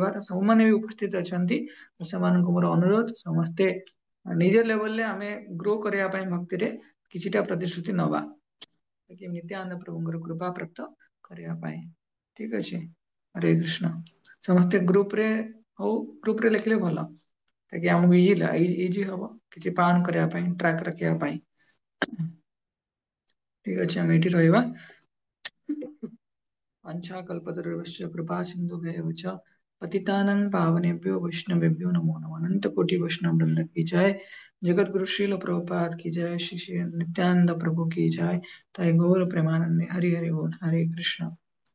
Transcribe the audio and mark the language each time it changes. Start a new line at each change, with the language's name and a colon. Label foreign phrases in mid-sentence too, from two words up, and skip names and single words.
Odia: ତ ସବୁମାନେ ବି ଉପସ୍ଥିତ ଅଛନ୍ତି, ସେମାନଙ୍କୁ ମୋର ଅନୁରୋଧ ସମସ୍ତେ ନିଜ ଲେଭେଲରେ ଆମେ ଗ୍ରୋ କରିବା ପାଇଁ ଭକ୍ତିରେ କିଛିଟା ପ୍ରତିଶ୍ରୁତି ନବା, ନିତ୍ୟାନନ୍ଦ ପ୍ରଭୁଙ୍କର କୃପା ପ୍ରାପ୍ତ କରିବା ପାଇଁ। ଠିକ ଅଛି, ହରେ କୃଷ୍ଣ। ସମସ୍ତେ ଗ୍ରୁପରେ ଲେଖିଲେ ଭଲ, ତାକି ଆମକୁ ଇଜି ହବ କିଛି ପାଳନ କରିବା ପାଇଁ, ଟ୍ରାକ୍ ରଖିବା ପାଇଁ। ଠିକ ଅଛି, ଆମେ ଏଇଠି ରହିବା।
Sanskrit: वाञ्छाकल्पतरुश्च कृपा सिन्धुभ्येव च पतितानां पावनेभ्यो वैष्णवेभ्यो नमो नमः।
Hindi: अनंत कोटि वैष्णव वृंद की जय। जगत गुरु श्रील प्रभुपाद की जय। श्री श्री नित्यानंद प्रभु की जय।
Bangla: তয় গৌর প্রেমানন্দে হরি হরি বোল।
Sanskrit: हरे कृष्ण।